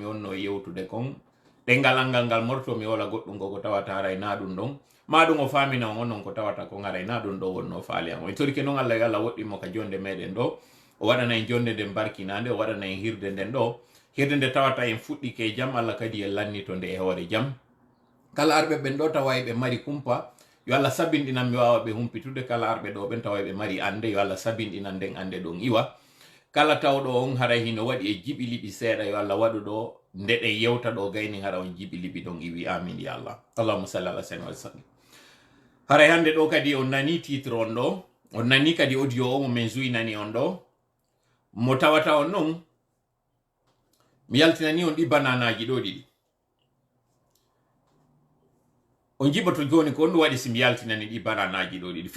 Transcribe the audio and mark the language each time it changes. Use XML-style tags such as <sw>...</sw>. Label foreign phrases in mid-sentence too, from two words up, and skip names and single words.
<ff>wonno yewtude kon ɗengal angal ngal morto mi wola goɗɗum go ko tawata haray na ɗum ɗon ma ɗum o famina on onon ko tawata kon haray na ɗum ɗo wonno faali an o torike noon Allah yo Allah woɗɗimo ka jonde meɗen ɗo o waɗana en jonde nden barkinande o waɗana en hirde nden ɗo hirde nde tawata en fuɗɗike jam Allah kadi en lannito nde e hoore jam kala arɓe ɓen ɗo tawa ɓe mari kumpa yo Allah sabinɗinan mi wawa ɓe humpitude. kala arɓe ɗo ɓen tawa ɓe mari ande yo Allah sabinɗinan nden ande ɗon iwa. kala tawɗo on haray hino waɗi e jiɓi liɓi seeɗa yo Allah waɗu ɗo nde ɗe yewta ɗo gayni hara on jiɓi liɓi ɗon iwi amin ya Allah.</ff> <ar>اللهم صل على سيدنا وسلم.</ar> <ff>haray hande ɗo kadi on nani titre on ɗo, on nani kadi audio o mo min zuynani on ɗo, mo tawata on non mi yaltinani on ɗi bananaji ɗo ɗiɗi. on jiɓoto joni ko on ɗum waɗi si mi yaltinani ɗi bananaji ɗo ɗiɗi.</ff>